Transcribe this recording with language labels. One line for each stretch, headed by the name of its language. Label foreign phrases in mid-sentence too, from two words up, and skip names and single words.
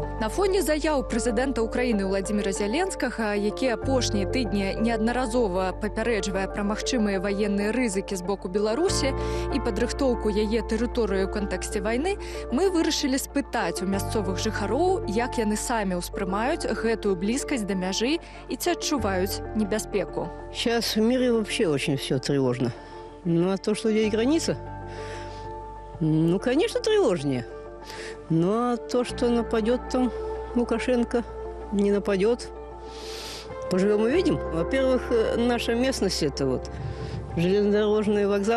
Belarusian: На фоне заяў прэзідэнта Украіны Владзіміра Зяленскага, які апошнія тыдні неаднаразова папярэджвае пра магчымыя ваенныя рызыкі з боку Беларусі і падрыхтоўку яе тэрыторыі ў кантэксце вайны, мы вырашылі спытаць у мясцовых жыхароў, як яны самі ўспрымаюць гэтую блізкасць да мяжы і ці адчуваюць небяспеку.
Russian: Сейчас в мире вообще очень все тревожно. Ну, а то, что здесь граница, ну, конечно, тревожнее. Ну, а то, что нападет там Лукашенко, не нападет, поживем увидим. Во-первых, наша местность – это вот железнодорожный вокзал.